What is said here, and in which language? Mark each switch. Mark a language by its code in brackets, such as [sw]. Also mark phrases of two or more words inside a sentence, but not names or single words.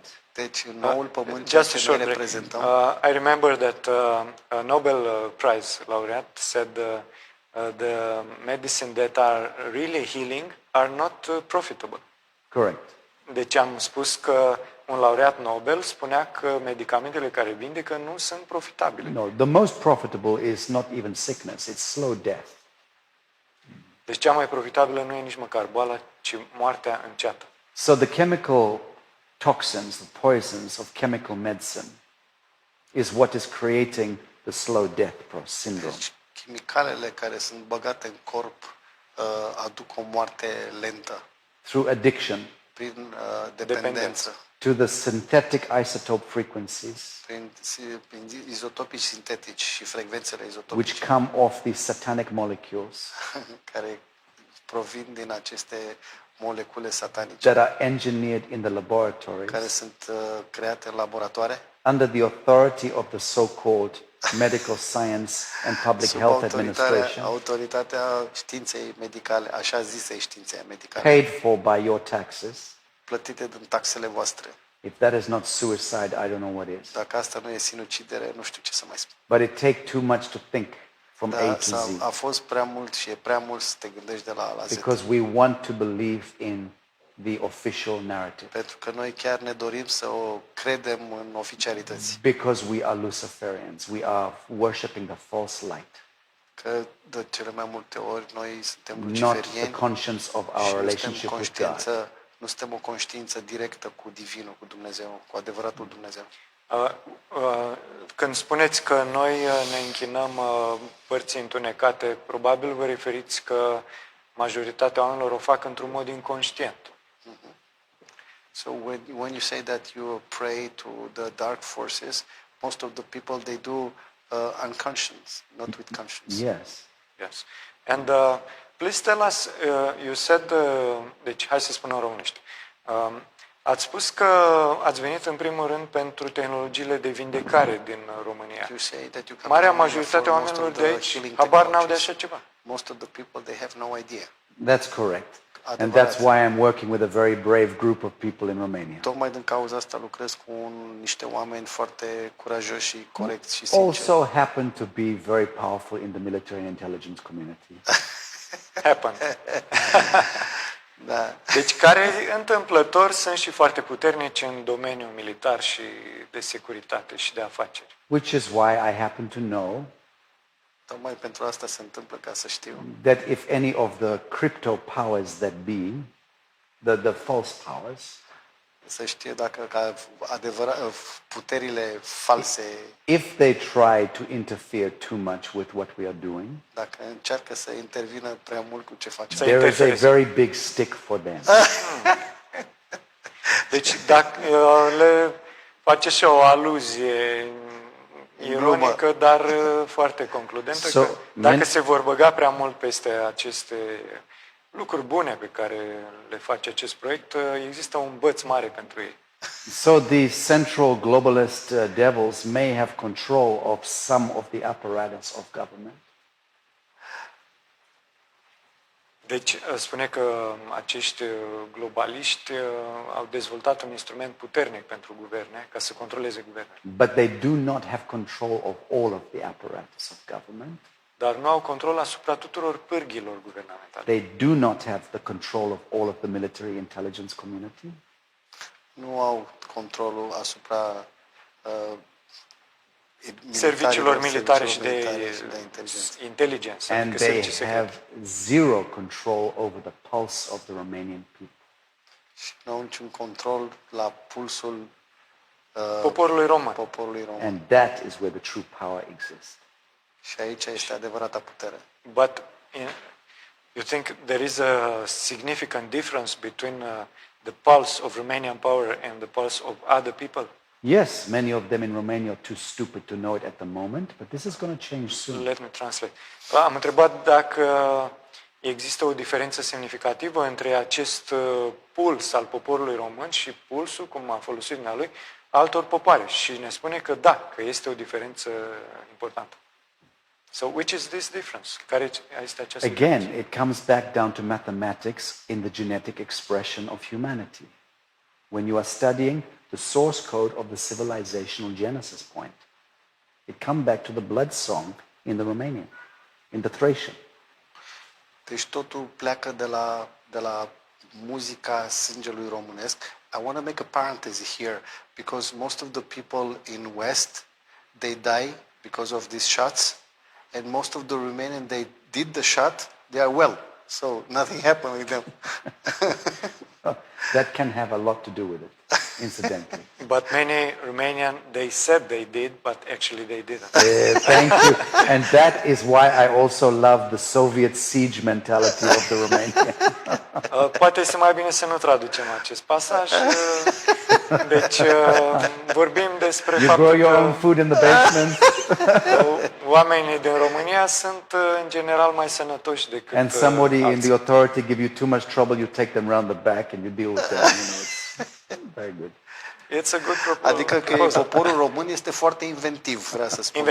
[ro] Deci în noul pământ, ceea [en] Just a [ro] ce [en] short [ro] noi [en] break. [ro] reprezentăm, [en] I remember that a Nobel Prize laureate said the medicine that are really healing are not profitable. Correct. [ro] Deci am spus că un laureat Nobel spunea că medicamentele care vindecă nu sunt profitabile. [en] No, the most profitable is not even sickness, it's slow death. [ro] Deci cea mai profitabilă nu e nici măcar boala, ci moartea înceată. [en] So the chemical toxins, the poisons of chemical medicine is what is creating the slow death syndrome. [ro] Deci, chimicalele care sunt băgate în corp aduc o moarte lentă [en] Through addiction [ro] prin dependență, [en] to the synthetic isotope frequencies [ro] prin izotopii sintetici și frecvențele [en] which [ro] izotopice [en] come off these satanic molecules [ro] care provin din aceste molecule satanice [en] that are engineered in the laboratories [ro] care sunt create în laboratoare [en] under the authority of the so-called medical science and public [ro] sub [en] health administration, [ro] autoritatea științei medicale, așa zisei științe medicale, [en] paid for by your taxes. [ro] plătite din taxele voastre. [en] If that is not suicide, I don't know what is. [ro] Dacă asta nu e sinucidere, nu știu ce să mai spun. [en] But it takes too much to think from A to Z, [ro] A fost prea mult și e prea mult să te gândești de la A la Z. [en] because we want to believe in the official narrative, [ro] Pentru că noi chiar ne dorim să o credem în oficialități. [en] because we are Luciferians. We are worshipping the false light, [ro] Că de cele mai multe ori noi suntem [en] not the [ro] luciferieni [en] conscience of [ro] și [en] our [ro] nu suntem [en] relationship with God. [ro] nu suntem o conștiință directă cu Divinul, cu Dumnezeu, cu adevăratul Dumnezeu. Când spuneți că noi ne închinăm părții întunecate, probabil vă referiți că majoritatea oamenilor o fac într-un mod inconștient. [en] So when you say that you pray to the dark forces, most of the people they do unconscious, not with conscience. Yes. Yes. And please tell us, you said, [ro] deci hai să spunem românește. Ați spus că ați venit în primul rând pentru tehnologiile de vindecare din România. [en] You say that you come [ro] Marea [en] to Romania [ro] majoritate a [en] for most [ro] oamenilor [en] of [ro] de [en] the [ro] aici [en] healing [ro] habar n-au de [en] technologies. [ro] așa ceva. [en] Most of the people they have no idea. That's correct. And [ro] Adevărat. [en] that's why I'm working with a very brave group of people in Romania. [ro] Tocmai din cauza asta lucrez cu niște oameni foarte curajoși și corecți și sinceri. [en] Also happen to be very powerful in the military and intelligence community. Happen. [ro] Da. Deci care întâmplător sunt și foarte puternici în domeniul militar și de securitate și de afaceri. [en] Which is why I happen to know [ro] Tocmai pentru asta se întâmplă, ca să știu. [en] that if any of the crypto powers that be, the false powers, [ro] Să știe dacă ca puterile false, [en] if they try to interfere too much with what we are doing, [ro] dacă încearcă să intervină prea mult cu ce facem, [en] there is a [ro] interfereze. [en] very big stick for them. [ro] Deci dacă le face și o aluzie ironică, dar foarte concludentă, [en] So, [ro] că dacă men- se vor băga prea mult peste aceste lucruri bune pe care le face acest proiect, există un băț mare pentru ei. [en] So the central globalist devils may have control of some of the apparatus of government. [ro] Deci spune că acești globaliști au dezvoltat un instrument puternic pentru guverne, ca să controleze guvernele. [en] But they do not have control of all of the apparatus of government. [ro] Dar nu au control asupra tuturor pârghilor guvernamentale. [en] They do not have the control of all of the military intelligence community. [ro] nu au controlul asupra serviciilor militare și de de inteligență. inteligență. [en] And [ro] adică [en] they [ro] servicii secrete. [en] have zero control over the pulse of the Romanian people. [ro] Și nu au niciun control la pulsul Poporului român. poporului român. [en] And that is where the true power exists. [ro] Și aici este adevărata putere. [en] But you think there is a significant difference between the pulse of Romanian power and the pulse of other people? Yes, many of them in Romania are too stupid to know it at the moment, but this is going to change soon. Let me translate. [ro] Am întrebat dacă există o diferență semnificativă între acest puls al poporului român și pulsul, cum a folosit dumnealui, altor popoare. Și ne spune că da, că este o diferență importantă. [en] So, which is this difference? [ro] Care este această [en] Again, [ro] diferență? [en] it comes back down to mathematics in the genetic expression of humanity. When you are studying the source code of the civilizational genesis point, it comes back to the blood song in the Romanian, in the Thracian. [ro] Deci totul pleacă de la muzica sângelui românesc. [en] I want to make a parenthesis here because most of the people in West, they die because of these shots, and most of the Romanians, they did the shot, they are well. So nothing happened with them. That can have a lot to do with it, incidentally. But many Romanian, they said they did, but actually they didn't. Thank you. And that is why I also love the Soviet siege mentality of the Romanian. [ro] Poate este mai bine să nu traducem acest pasaj. Deci vorbim despre [en] You grow [ro] faptul [en] your own [ro] că [en] food in the basement, [ro] oamenii din România sunt în general mai sănătoși decât [en] and somebody in [ro] alții. [en] the authority give you too much trouble, you take them round the back and you deal with them. You know, it's very good. It's a good proposal. [ro] Adică că poporul român este foarte inventiv, vrea să spun.